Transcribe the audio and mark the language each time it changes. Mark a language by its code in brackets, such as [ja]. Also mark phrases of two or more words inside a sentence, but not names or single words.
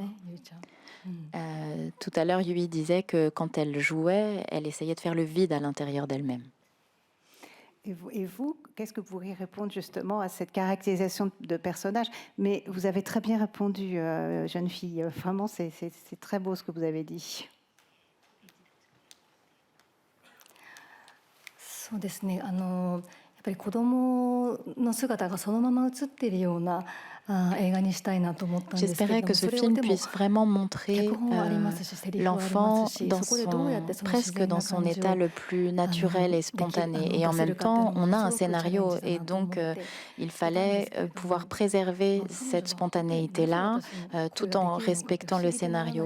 [fr] Tout à l'heure, Yui disait que quand elle jouait, elle essayait de faire le vide à l'intérieur d'elle-même. Et vous, qu'est-ce que vous pourriez répondre justement à cette caractérisation de personnage? Mais vous avez très bien répondu, jeune fille. Vraiment, c'est très beau ce que vous avez dit. [ja] そうですね。やっぱり子供の姿がそのまま映っているような [fr] J'espérais que ce film puisse vraiment montrer l'enfant presque dans son état le plus naturel et spontané. Et en même temps, on a un scénario et donc il fallait pouvoir préserver cette spontanéité-là tout en respectant le scénario.